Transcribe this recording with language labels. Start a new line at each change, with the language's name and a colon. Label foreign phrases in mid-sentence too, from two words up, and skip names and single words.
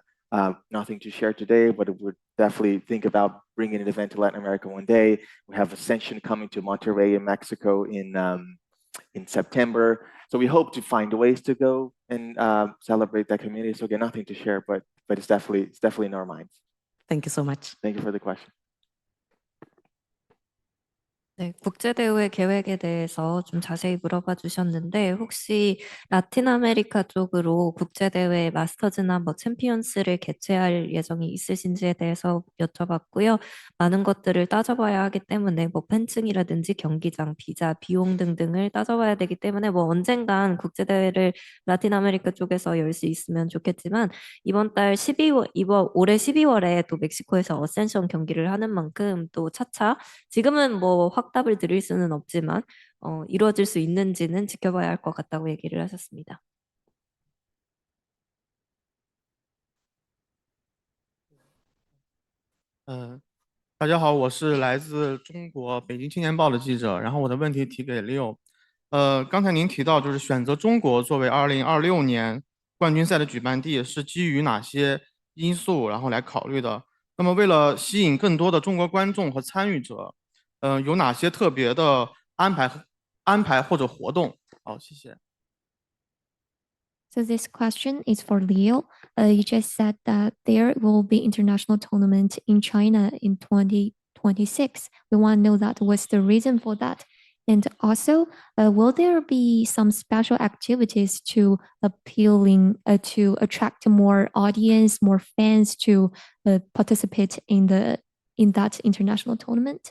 English: Nothing to share today, but we would definitely think about bringing an event to Latin America one day. We have Ascension coming to Monterrey in Mexico in September. So we hope to find ways to go and celebrate that community. So again, nothing to share, but it's definitely in our minds. Thank you so much. Thank you for the question.
Korean: 네, 국제대회 계획에 대해서 좀 자세히 물어봐 주셨는데, 혹시 라틴 아메리카 쪽으로 국제대회 마스터즈나 뭐 챔피언스를 개최할 예정이 있으신지에 대해서 여쭤봤고요. 많은 것들을 따져봐야 하기 때문에 뭐 팬층이라든지 경기장, 비자, 비용 등등을 따져봐야 되기 때문에 뭐 언젠간 국제대회를 라틴 아메리카 쪽에서 열 수 있으면 좋겠지만, 올해 12월에 또 멕시코에서 어센션 경기를 하는 만큼 또 차차 지금은 뭐 확답을 드릴 수는 없지만 이루어질 수 있는지는 지켜봐야 할 것 같다고 얘기를 하셨습니다.
Chinese: 大家好，我是来自中国北京青年报的记者，然后我的问题提给 Leo。刚才您提到就是选择中国作为2026年冠军赛的举办地是基于哪些因素然后来考虑的？那么为了吸引更多的中国观众和参与者，有哪些特别的安排或者活动好，谢谢。
English: So this question is for Leo. You just said that there will be international tournament in China in 2026. We want to know that what's the reason for that, and also will there be some special activities to to attract more audience, more fans to participate in that international tournament?